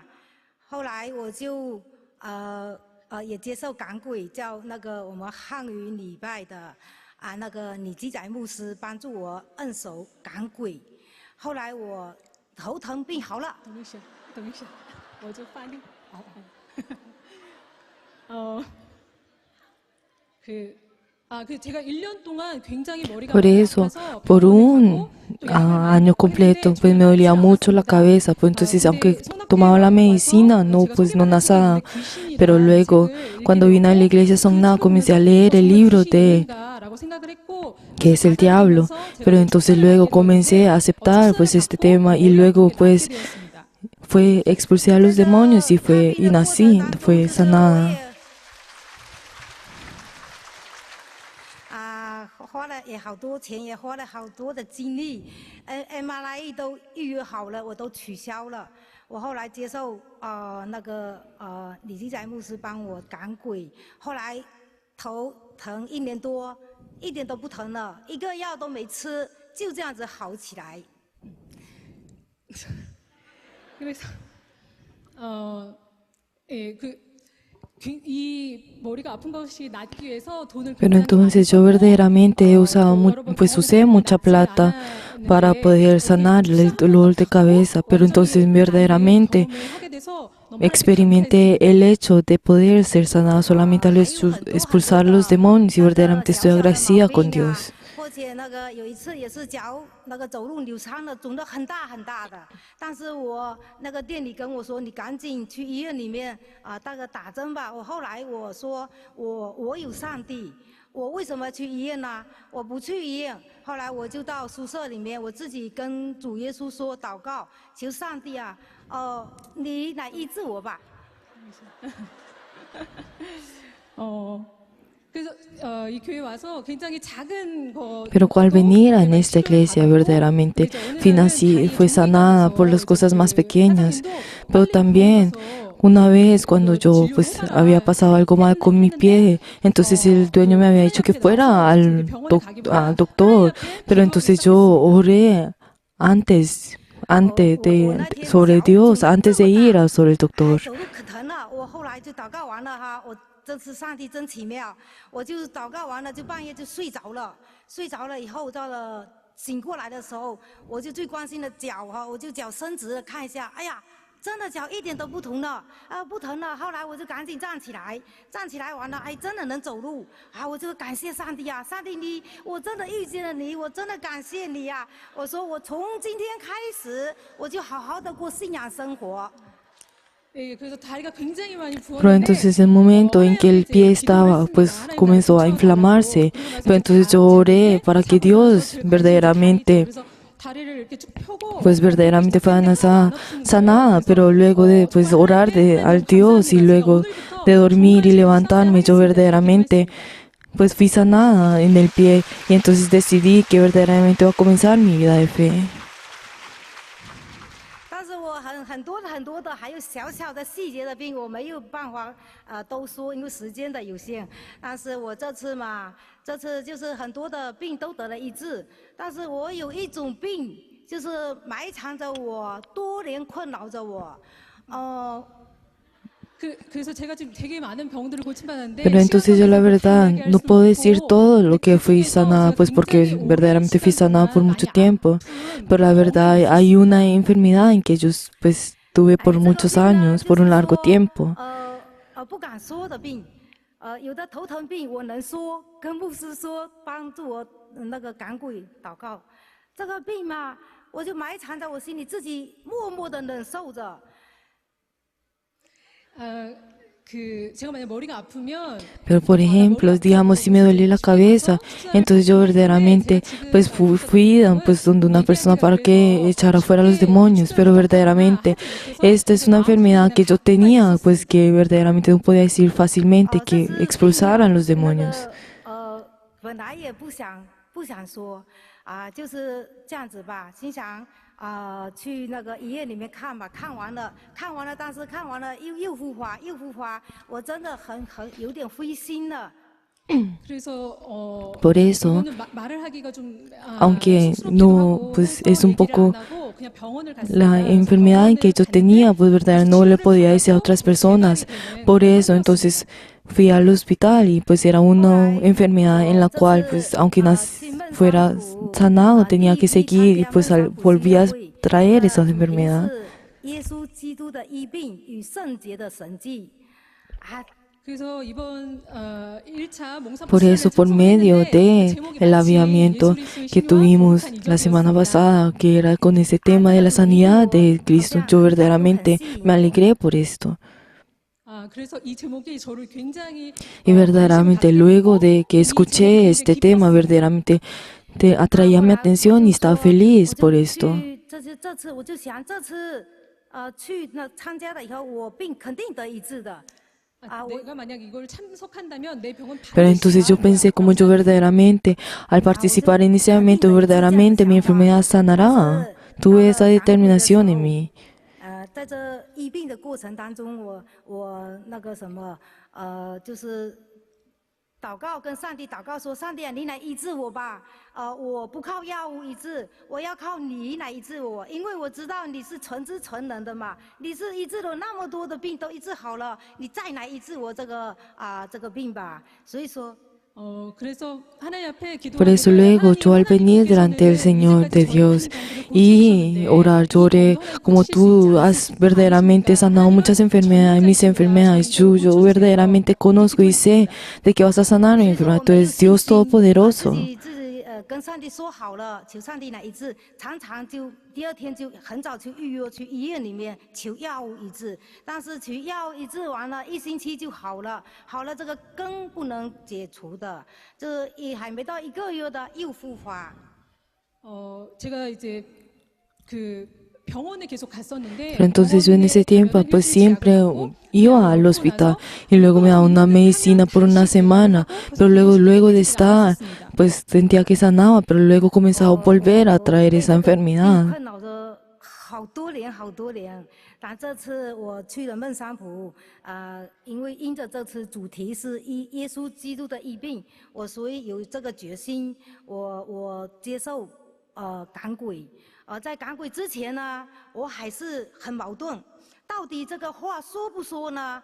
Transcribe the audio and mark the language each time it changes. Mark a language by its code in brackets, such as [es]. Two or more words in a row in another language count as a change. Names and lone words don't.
[zh] 后来我就也接受赶鬼，叫那个我们汉语礼拜的那个李基仔牧师帮助我摁手赶鬼。后来我头疼病好了。等一下，我就翻译。 [ko] 제가 1년 동안 굉장히 머리가 [es] Por [ko] 많이 [es] eso, [ko] 아파서 [es] por [ko] 병원에 [es] un [ko] 가고 또 약을 [es] año completo, pues me dolía mucho la cabeza, pues entonces aunque tomaba la medicina, no, pues no nada. Pero luego, cuando vine a la iglesia Songna, comencé a leer el libro de que es el diablo, pero entonces luego comencé a aceptar pues este tema y luego pues fue expulsé a los demonios y nací, fue sanada. [zh] 花了也好多钱，也花了好多的精力，MRI 都预约好了，我都取消了。我后来接受李基仔牧师帮我赶鬼，后来头疼1年多，一点都不疼了，一个药都没吃，就这样子好起来。 [ko] 그래서 [es] Pero entonces yo verdaderamente he usado, pues usé mucha plata para poder sanar el dolor de cabeza, pero entonces verdaderamente experimenté el hecho de poder ser sanada solamente al expulsar los demonios y verdaderamente estoy agradecida con Dios. [zh] 而且有一次也是脚走路扭伤了，肿得很大很大的。但是我店里跟我说，你赶紧去医院里面打针吧。我后来我说我有上帝，我为什么去医院呢？我不去医院。后来我就到宿舍里面，我自己跟主耶稣说祷告，求上帝啊，你来医治我吧。 [es] Pero al venir en esta iglesia verdaderamente fue sanada por las cosas más pequeñas, pero también una vez cuando yo pues había pasado algo mal con mi pie, entonces el dueño me había dicho que fuera al doctor, pero entonces yo oré sobre Dios antes de ir sobre el doctor. [zh] 这次上帝真奇妙，我就祷告完了，就半夜就睡着了。睡着了以后，到了醒过来的时候，我就最关心的脚我就脚伸直了看一下，哎呀，真的脚一点都不疼了，不疼了。后来我就赶紧站起来，站起来完了，哎，真的能走路我就感谢上帝啊，上帝我真的遇见了你，我真的感谢你啊。我说我从今天开始，我就好好的过信仰生活。 [es] Pero entonces el momento en que el pie estaba, pues comenzó a inflamarse. Pero entonces yo oré para que Dios verdaderamente, pues verdaderamente fuera sanada. Pero luego de pues orar al Dios y luego de dormir y levantarme, yo verdaderamente pues fui sanada en el pie. Y entonces decidí que verdaderamente iba a comenzar mi vida de fe. [zh] 很多的，还有小小的细节的病，我没有办法都说，因为时间的有限。但是我这次就是很多的病都得了医治，但是我有一种病，就是埋藏着我，多年困扰着我， [es] Pero entonces yo la verdad no puedo decir todo lo que fui sanada, pues porque verdaderamente fui sanada por mucho tiempo. Pero la verdad hay una enfermedad en que yo pues tuve por muchos años, por un largo tiempo. [zh] 不敢说的病，有的头疼病我能说，跟牧师说帮助我赶鬼祷告。这个病嘛，我就埋藏在我心里，自己默默的忍受着。 [ko] 제가 만약 머리가 아프면 [es] Pero por ejemplo, digamos, si me duele la cabeza, entonces yo verdaderamente pues fui pues donde una persona para que echara fuera los demonios, pero verdaderamente esta es una enfermedad que yo tenía, pues que verdaderamente no podía decir fácilmente que expulsaran los demonios. [zh] 本来也不想说就是这样子吧，心想去那个医院里面看吧，看完了，但是看完了又复发，我真的很有点灰心了。 [ko] 그래서 [es] Por eso, [ko] 이거는 말을 하기가 좀 [es] aunque no, pues es un [ko] 얘기를 [es] poco [ko] 안 하고 그냥 병원을 [es] la [ko] 갔습니다. [es] enfermedad que yo tenía, pues verdad no le podía decir a otras personas. Por eso, entonces fui al hospital y pues era una enfermedad en la cual, pues aunque fuera sanado, tenía que seguir y pues volví a traer esa enfermedad. [zh] 耶稣基督的医病与圣洁的神迹 [ko] 그래서 이번 1차 몽사포 [es] Por eso, por medio del avivamiento que tuvimos la semana pasada, que era con ese tema de la sanidad de Cristo, yo verdaderamente me alegré por esto. [ko] 그래서 이 제목이 저를 굉장히 [es] Y verdaderamente luego de que escuché este tema, verdaderamente atraía mi atención y estaba feliz por esto. [zh] 这次我就想，这次去那参加了以后，我病肯定得医治的。 [ko] 내가 만약 이걸 참석한다면 내 병은 [es] Pero entonces yo pensé como yo verdaderamente, al participar en ese evento, verdaderamente mi enfermedad sanará. Tuve esa determinación en mí. [zh] 在这医病的过程当中，我那个什么就是祷告，跟上帝祷告说：“上帝啊，你来医治我吧！我不靠药物医治，我要靠你来医治我，因为我知道你是全知全能的嘛。你是医治了那么多的病都医治好了，你再来医治我这个病吧。所以说。” [es] Por eso luego yo al venir delante del Señor de Dios y orar, lloré como tú has verdaderamente sanado muchas enfermedades, mis enfermedades, yo verdaderamente conozco y sé de que vas a sanar mi enfermedad, tú eres Dios Todopoderoso. [zh] 跟上帝说好了，求上帝来医治，常常就第二天就很早去预约去医院里面求药物医治，但是求药物医治完了1星期就好了，这个根不能解除的，这也还没到1个月的又复发。 [ko] 제가 이제 병원에 계속 갔었는데 [es] Pero entonces yo en ese tiempo pues siempre iba al hospital y luego me daban una medicina por una semana, pero luego de estar pues sentía que sanaba, pero luego comenzaba a volver a traer esa enfermedad. [zh] 好多年，但这次我去了孟山普，因为因着这次主题是耶稣基督的医病，所以有这个决心，我接受赶鬼。在赶鬼之前呢，我还是很矛盾，到底这个话说不说呢？